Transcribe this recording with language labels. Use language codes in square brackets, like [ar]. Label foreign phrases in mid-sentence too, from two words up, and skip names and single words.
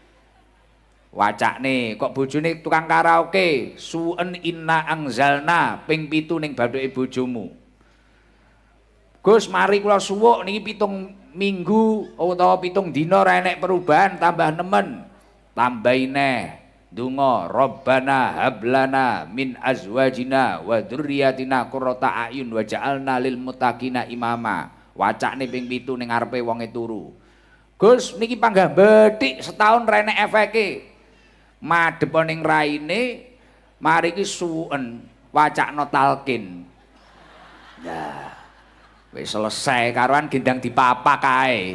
[jv] Wacakne kok bojone tukang karaoke, suwen [ar] إنا أنزلنا [jv] ping 7 ning bathuke bojomu. Gus mari kula suwuk niki 7 minggu utawa 7 dina ora enek perubahan tambah nemen. Tambahi neh donga [ar] ربنا هب لنا من أزواجنا وذرياتنا قرة أعين واجعلنا للمتقين إماما. [jv] Wacane ping 7 ning ngarepe wonge turu. Gus niki panggah bethik setahun ra enek efeke. Madhep ning raine mari ki suwen wacakno talqin. Nah, wis selesai karuan gendang dipapak kae.